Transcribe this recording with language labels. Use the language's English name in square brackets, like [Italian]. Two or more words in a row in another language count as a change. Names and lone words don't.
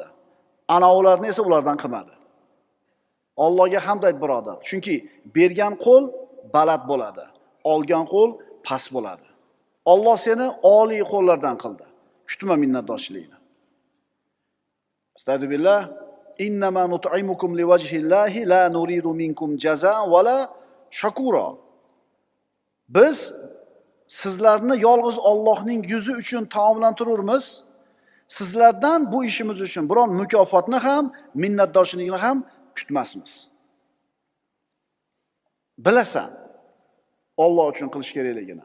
[Uzbek] Ana ularni esa ulardan qilmadi. Allohga hamd ayt birodar. Chunki bergan qo'l baland bo'ladi, olgan qo'l past bo'ladi. Alloh seni oliy qo'llardan qildi. Kutma minnatdorchilikni. Astagfirullah. [Arabic] إنما نطعمكم لوجه الله لا نريد منكم جزاء ولا شكورا. [Uzbek] Biz sizlarni yolg'iz Allohning yuzi uchun taomlantiramiz. Sizlardan bu ishimiz uchun biron mukofotni ham, minnatdorchilikni ham kutmasmiz. Bilasan, Alloh uchun qilish kerakligini.